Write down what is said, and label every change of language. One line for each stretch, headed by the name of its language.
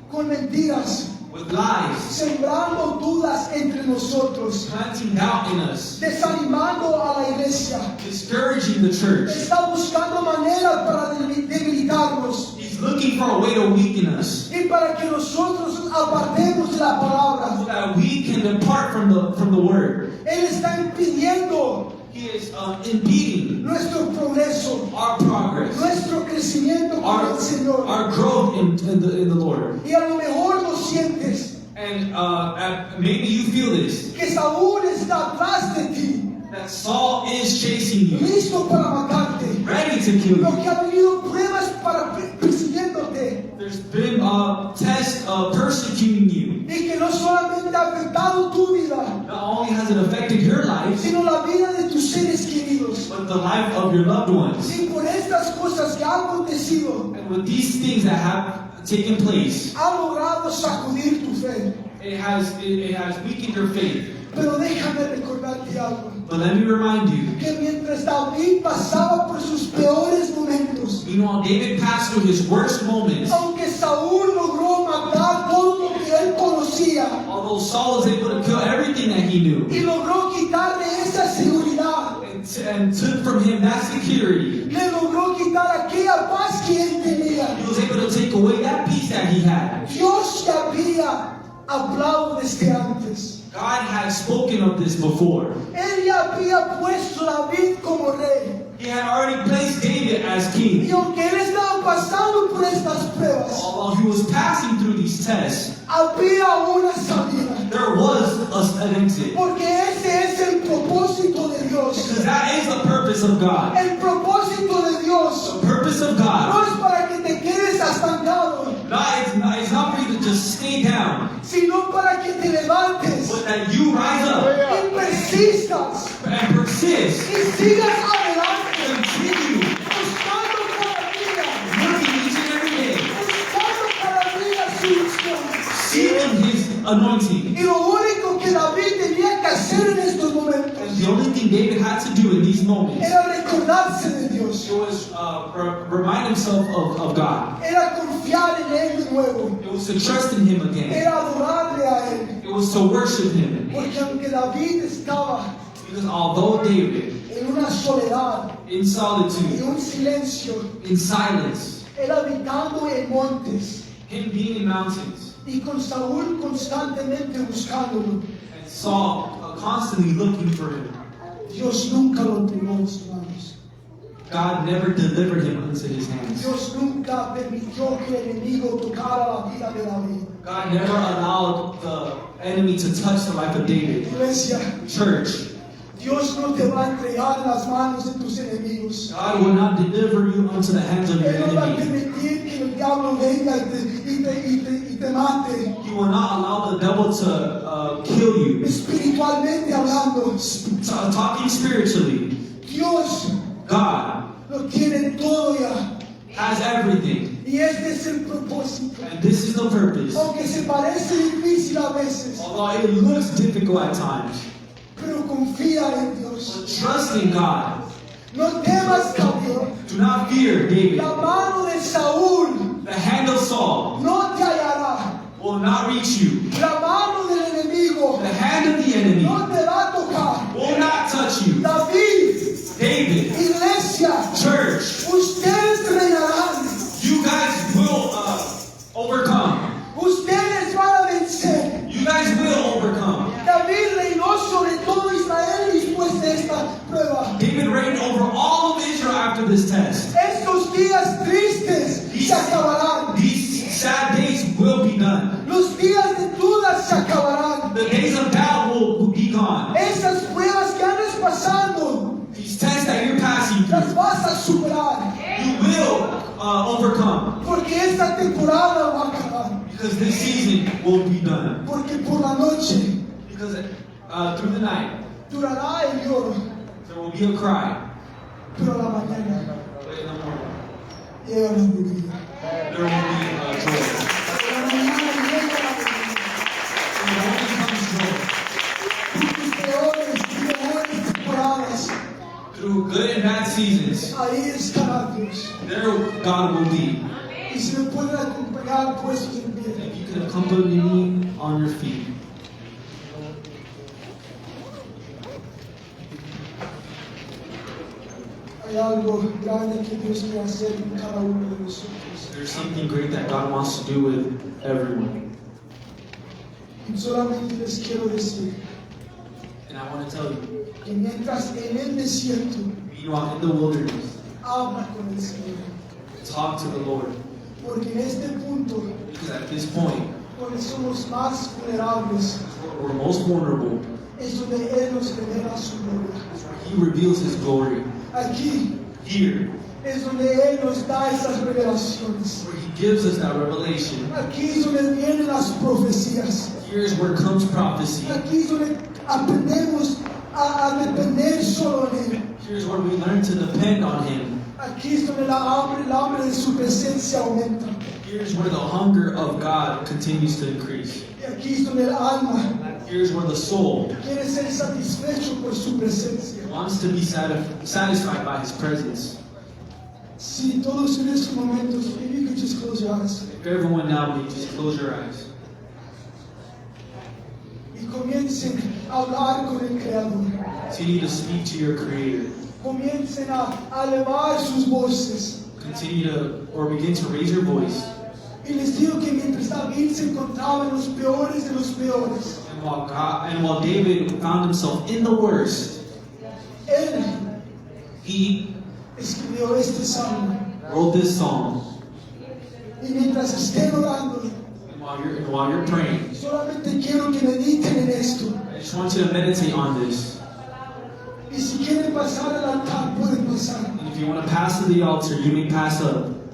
Spanish: con mentiras,
English: with lies,
Spanish: sembrando dudas entre nosotros,
English: planting doubt in us,
Spanish: desanimando a la iglesia.
English: discouraging the church.
Spanish: Está buscando maneras para debilitarnos
English: He's looking for a way to weaken us
Spanish: y para que nosotros nos apartemos de la
English: so that we can depart from the word.
Spanish: Él está impidiendo
English: He is impeding
Spanish: nuestro progreso,
English: our progress,
Spanish: nuestro crecimiento con el Señor.
English: our growth in the Lord.
Spanish: Y a lo mejor lo sientes
English: And maybe you feel this,
Spanish: que Saúl está atrás de ti,
English: that Saul is chasing you,
Spanish: listo para matarte.
English: ready to kill
Spanish: Lo
English: you.
Spanish: que ha venido pruebas para persiguiéndote
English: There's been tests persecuting you.
Spanish: y que no solamente ha afectado tu vida,
English: Not only has it affected your life,
Spanish: sino la vida de tus seres queridos.
English: but the life of your loved ones.
Spanish: Y por estas cosas que han acontecido,
English: And with these things that have taken place,
Spanish: ha logrado sacudir tu fe.
English: it has weakened your faith.
Spanish: Pero déjame recordarte algo,
English: But let me remind you,
Spanish: que mientras David pasaba por sus peores momentos,
English: you know, David passed through his worst moments.
Spanish: aunque Saúl logró matar todo lo que él conocía
English: Although Saul was able to kill everything that he knew
Spanish: y logró quitarle esa seguridad,
English: and took from him that security,
Spanish: le logró quitar aquella paz que él tenía.
English: he was able to take away that peace that he had.
Spanish: Dios ya había hablado desde antes.
English: God had spoken of this before.
Spanish: Él ya había puesto a David como rey.
English: He had already placed David as
Spanish: Y
English: king.
Spanish: aunque él estaba pasando por estas pruebas,
English: Although he was passing through these tests,
Spanish: había una salida.
English: there was an exit.
Spanish: Porque ese es el propósito de Dios.
English: Because that is the purpose of God.
Spanish: El propósito de Dios
English: The purpose of
Spanish: no
English: God,
Spanish: es para que te quedes estancado,
English: it's not for you to just stay down,
Spanish: sino para que te levantes
English: but that you rise up
Spanish: y persistas
English: and persist,
Spanish: y sigas adelante,
English: continue
Spanish: buscando cada día,
English: working each and every day,
Spanish: buscando cada día su unción.
English: seeking His anointing.
Spanish: Y lo único que David tenía que hacer en estos momentos
English: And the only thing David had to do in these moments,
Spanish: era recordarse de Dios,
English: it was remind himself of God.
Spanish: era confiar en Él de nuevo,
English: It was to trust in Him again.
Spanish: era adorarle a Él.
English: It was to worship Him.
Spanish: Porque aunque David estaba
English: Because although David,
Spanish: en una soledad,
English: in
Spanish: en
English: solitude,
Spanish: un silencio,
English: in silence,
Spanish: él habitando en montes
English: him being in mountains,
Spanish: y con Saúl constantemente buscándolo,
English: and Saul constantly looking for him,
Spanish: Dios nunca lo entregó en sus manos.
English: God never delivered him into his hands.
Spanish: Dios nunca permitió que el enemigo tocara la vida de David.
English: God never allowed the enemy to touch the life of David.
Spanish: Iglesia,
English: Church,
Spanish: Dios no te va a entregar en las manos de tus enemigos.
English: God will not deliver you unto the hands of your
Spanish: Él no va a
English: enemy.
Spanish: permitir que el diablo venga y te mate,
English: He will not allow the devil to kill you.
Spanish: espiritualmente hablando.
English: Talking spiritually,
Spanish: Dios
English: God
Spanish: lo tiene todo ya.
English: has everything.
Spanish: Y este es el propósito.
English: And this is the purpose.
Spanish: Aunque se parece difícil a veces,
English: Although it looks difficult at times,
Spanish: pero confía en Dios.
English: but trust in God.
Spanish: No temas, David.
English: Do not fear, David.
Spanish: La mano de Saúl
English: The hand of Saul
Spanish: no te hallará.
English: will not reach you.
Spanish: La mano del enemigo
English: The hand of the enemy
Spanish: no te va a tocar.
English: will not touch you.
Spanish: David,
English: David,
Spanish: iglesia,
English: church,
Spanish: ustedes reinarán.
English: you guys will overcome.
Spanish: Ustedes van a vencer.
English: You guys will overcome.
Spanish: David reinó sobre todo Israel después de esta prueba.
English: David reigned over all of Israel after this test.
Spanish: Estos días tristes se acabarán.
English: These sad days will be done.
Spanish: Los días de dudas se acabarán.
English: The days of doubt will be gone.
Spanish: Esas pruebas que andas pasando,
English: These tests that you're passing
Spanish: las
English: through,
Spanish: vas a superar.
English: you will overcome.
Spanish: Porque esta temporada va a acabar.
English: Because this season will be done.
Spanish: Porque por la noche
English: Because through the night,
Spanish: durará el lloro.
English: there will be a cry.
Spanish: Pero a la mañana
English: But in the morning,
Spanish: llega la alegría.
English: there will be joy.
Spanish: A la mañana llega la alegría.
English: In the morning comes joy.
Spanish: Tus peores y mejores temporadas,
English: Through good and bad seasons,
Spanish: ahí estará Dios.
English: there God will be.
Spanish: Y si me pueden acompañar puestos en pie.
English: If you can accompany me on your feet.
Spanish: Hay algo grande que Dios quiere hacer con cada uno de nosotros.
English: There's something great that God wants to do with everyone.
Spanish: Y solamente les quiero decir
English: And I want to tell you,
Spanish: que mientras en el desierto
English: meanwhile in the wilderness,
Spanish: habla con el Señor.
English: talk to the Lord.
Spanish: Porque en este punto,
English: Because at this point,
Spanish: donde somos más vulnerables,
English: we're most vulnerable.
Spanish: es donde Él nos revela su gloria.
English: He reveals His glory.
Spanish: Aquí
English: Here,
Spanish: es donde Él nos da esas revelaciones.
English: where He gives us that revelation.
Spanish: Aquí es donde vienen las profecías.
English: Here's where comes prophecy.
Spanish: Aquí es donde aprendemos a depender solo en Él.
English: Here's where we learn to depend on Him.
Spanish: Aquí es donde el hambre de su presencia aumenta.
English: Here's where the hunger of God continues to increase.
Spanish: Y aquí es donde el alma
English: Here's where the soul
Spanish: quiere ser satisfecho por su presencia.
English: wants to be satisfied by His presence.
Spanish: Si todos en estos momentos,
English: maybe you could just close your eyes. If everyone now, may just close your eyes.
Spanish: Y comiencen a hablar con el Creador.
English: Continue to speak to your Creator.
Spanish: Comiencen a elevar sus voces.
English: Continue to, or begin to raise your voice.
Spanish: Y les digo que mientras David se encontraba en los peores de los peores,
English: And while David found himself in the worst,
Spanish: él
English: he
Spanish: escribió este salmo.
English: wrote this psalm.
Spanish: Y mientras estén orando,
English: And while you're praying,
Spanish: solamente quiero que mediten en esto.
English: I just want you to meditate on this.
Spanish: Y si quieren pasar al altar, pueden pasar.
English: And if you want to pass to the altar, you may pass up.